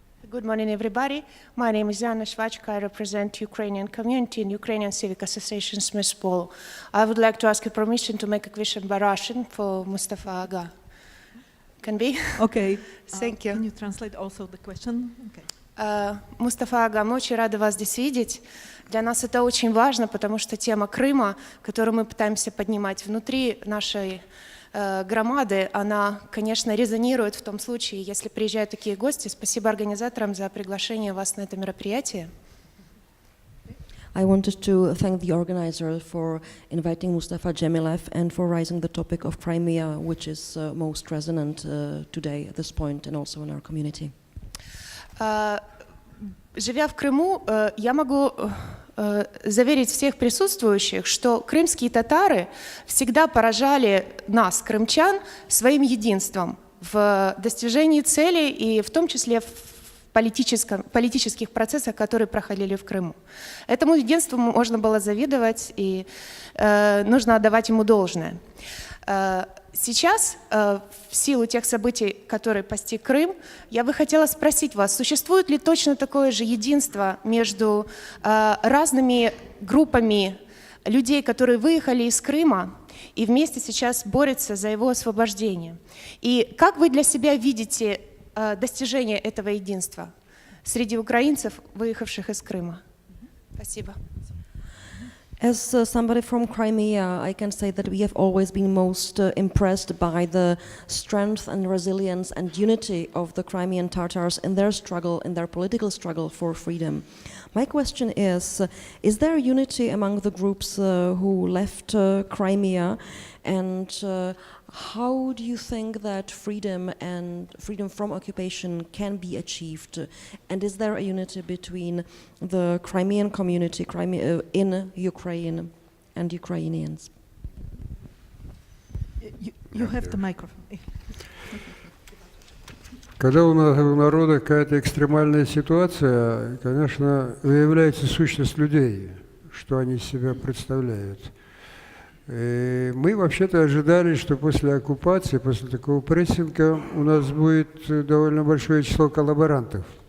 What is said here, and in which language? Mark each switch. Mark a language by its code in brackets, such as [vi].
[en] Good morning, everybody. My name is Anna Shvachka. I represent Ukrainian community in Ukrainian Civic Association Smith Polo. I would like to ask your permission to make a question by Russian for Mustafa Aga. Can be? Okay. Thank you. Can you translate also the question? Okay. [ru] Мустафа Ага, мы очень рады вас здесь видеть. Для нас это очень важно, потому что тема Крыма, которую мы пытаемся поднимать внутри нашей громады, она, конечно, резонирует в том случае, если приезжают такие гости. Спасибо организаторам за приглашение вас на это мероприятие. [en] I wanted to thank the organizer for inviting Mustafa Dzhemilev and for raising the topic of Crimea, which is most resonant today at this point and also in our community. [ru] Живя в Крыму, я могу заверить всех присутствующих, что крымские татары всегда поражали нас, крымчан, своим единством в достижении целей и в том числе в политических процессах, которые проходили в Крыму. Этому единству можно было завидовать, и нужно отдавать ему должное. Сейчас, в силу тех событий, которые постиг Крым, я бы хотела спросить вас, существует ли точно такое же единство между разными группами людей, которые выехали из Крыма и вместе сейчас борются за его освобождение? И как вы для себя видите достижение этого единства среди украинцев, выехавших из Крыма? Спасибо. [en] As somebody from Crimea, I can say that we have always been most impressed by the strength and resilience and unity of the Crimean Tatars in their struggle, in their political struggle for freedom. My question is there unity among the groups who left Crimea, and how do you think that freedom and freedom from occupation can be achieved? And is there a unity between the Crimean community in Ukraine and Ukrainians? You have the microphone. [ru] Когда у народа какая-то экстремальная ситуация, конечно, выявляется сущность людей, что они из себя представляют. И мы вообще-то ожидали, что после оккупации, после такого прессинга у нас будет довольно большое число коллаборантов.